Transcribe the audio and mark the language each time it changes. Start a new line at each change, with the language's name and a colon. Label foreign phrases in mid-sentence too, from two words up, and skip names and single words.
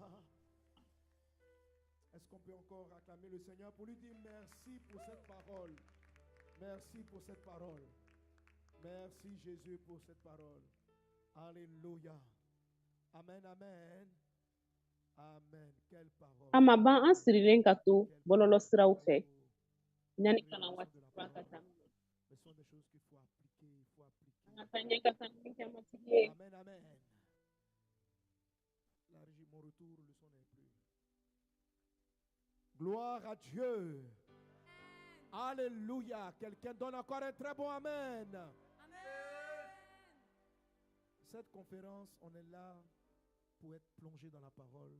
French: Est-ce qu'on peut encore acclamer le Seigneur pour lui dire merci pour cette parole. Merci pour cette parole. Merci Jésus pour cette parole. Alléluia. Amen, amen. Amen. Quelle parole.
Bambara: Ama ban an sirilen ka to bololo siraw fɛ ɲani kana waati fura ka taa
French: Ce sont des choses qu'il faut appliquer, il faut appliquer.
Bambara: an ka taa ɲɛ ka taa min kɛ matigi ye.
French: Amen, amen. La régie, mon retour, le son n'est plus. Gloire à Dieu. Alléluia. Quelqu'un donne encore un très bon amen. Cette conférence, on est là pour être plongé dans la parole.